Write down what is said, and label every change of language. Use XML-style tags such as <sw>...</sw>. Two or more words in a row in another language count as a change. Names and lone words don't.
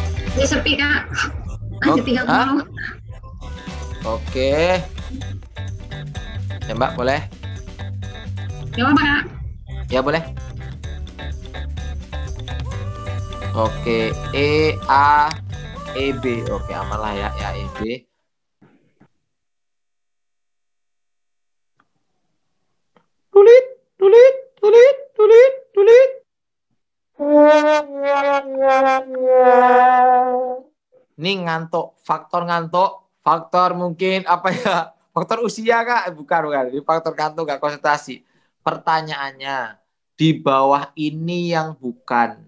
<id>Ini sepi Kak. Masih 30. Oke. Ya Mbak, boleh? Ya apa Kak? Ya boleh. Oke, E A E B. Oke, aman lah ya, E B. Tulit, tulit, tulit, tulit, tulit. Ini ngantuk, faktor mungkin apa ya? Faktor usia Kak? Bukan. Ini faktor ngantuk gak konsentrasi. Pertanyaannya, di bawah ini yang bukan.</id>